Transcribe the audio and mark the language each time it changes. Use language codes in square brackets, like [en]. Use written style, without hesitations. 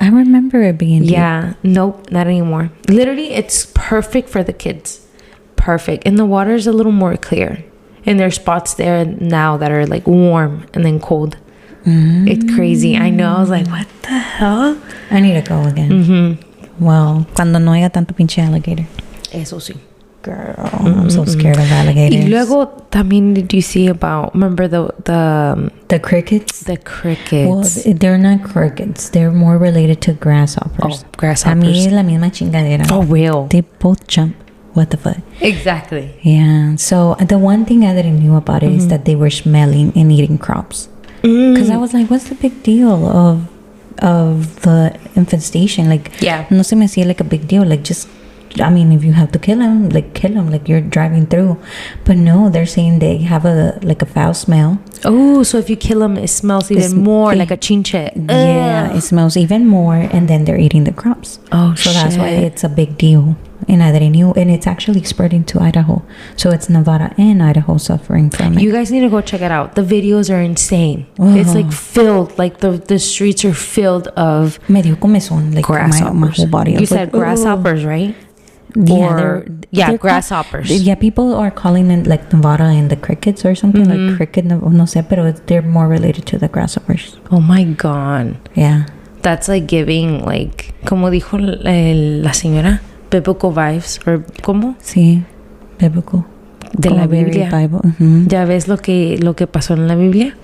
[en] I remember it being deep. Yeah. Nope, not anymore. Literally, it's perfect for the kids. Perfect. And the water is a little more clear. And there's spots there now that are like warm and then cold. It's crazy. I know. I was like, what the hell? I need to go again. [es] Well, cuando no haya tanto pinche alligator. Eso sí. [en] Girl, I'm so scared of alligators. [es] Y luego también [en] did you see about, remember the crickets? The crickets. Well, they're not crickets. They're more related to grasshoppers. Oh, grasshoppers. [es] A mí es la misma chingadera. [en] For real. They both jump. What the fuck? Exactly. Yeah. So the one thing I didn't know about it is that they were smelling and eating crops. Because I was like, what's the big deal of the infestation? Like, [es] no se me hacía [en] like a big deal. Like, just, I mean, if you have to kill them, like you're driving through. But no, they're saying they have a foul smell. Oh, so if you kill them, it smells even more like a chinche. Yeah, it smells even more, and then they're eating the crops. Oh, so that's why it's a big deal. And I didn't know, and it's actually spreading to Idaho. So it's Nevada and Idaho suffering from it. You guys need to go check it out. The videos are insane. It's like filled, like the streets are filled of [es] me dio comezón, [en] like grasshoppers. My whole body. You said grasshoppers, right? They're grasshoppers. People are calling it like Nevada and the crickets or something like cricket. [es] No sé, pero [en] they're more related to the grasshoppers. Oh my god. Yeah. That's like giving like, [es] como dijo la señora, [en] biblical vibes, or [es] ¿cómo? Sí, [en] biblical. [es] De la Biblia. [en] Bible. [es] Ya ves lo que pasó en la Biblia